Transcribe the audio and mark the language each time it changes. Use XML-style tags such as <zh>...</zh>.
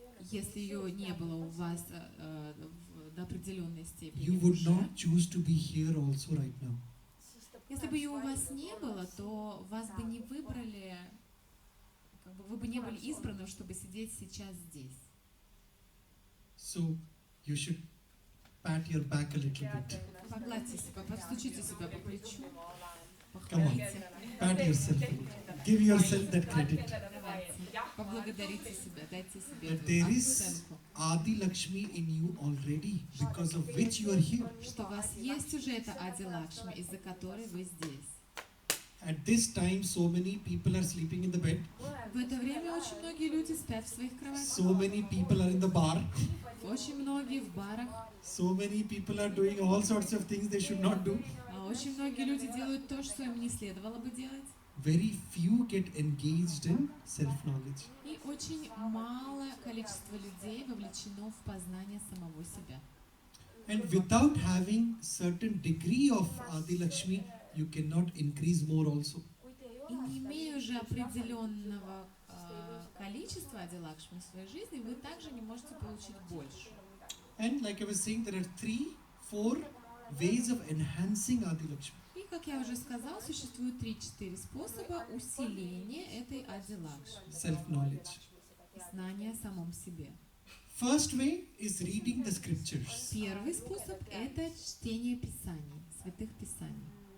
<ru>если ее не было у вас до определенной степени</ru> <en>you would</en> <ru>уже,</ru> <en>not choose to be here also right now.</en> <ru>если бы ее у вас не было, то вас бы не выбрали, как бы вы бы не были избраны, чтобы сидеть сейчас здесь.</ru> <en>So you should pat your back a little bit.</en> <ru>Погладьте себя, постучите себя по плечу,</ru> <en>Come on.</en> <ru>похвалите.</ru> <en>Pat yourself a little. Give yourself that credit.</en> <ru>Давайте, поблагодарите себя, дайте себе</ru> <en>That</en> <ru>эту</ru> <en>there is</en> <ru>оценку,</ru> <en>Adi Lakshmi in you already, because of which you are here.</en> <ru>что у вас есть уже эта Ади Лакшми, из-за которой вы здесь.</ru> <en>At this time, so many people are sleeping in the bed.</en> <ru>В это время очень многие люди спят в своих кроватях,</ru> <en>So many people are in the bar.</en> <ru>очень многие в барах,</ru> <en>So many people are doing all sorts of things they should not do.</en> <ru>а очень многие люди делают то, что им не следовало бы делать.</ru> <en>Very few get engaged in self-knowledge.</en> <ru>И очень малое количество людей вовлечено в познание самого себя.</ru> <en>And without having certain degree of Adi Lakshmi, you cannot increase more also.</en> <ru>И не имея уже определенного количества Ади Лакшми в своей жизни, вы также не можете получить больше.</ru> <en>And like I was saying, there are 3-4 ways of enhancing Adi Lakshmi.</en> <ru>И, как я уже сказал, существует 3-4 способа усиления этой Ади Лакшми,</ru> <en>Self-knowledge.</en> <ru>знания о самом себе.</ru> <en>First way is reading the scriptures.</en> <ru>Первый способ – это чтение Писаний, святых Писаний.</ru>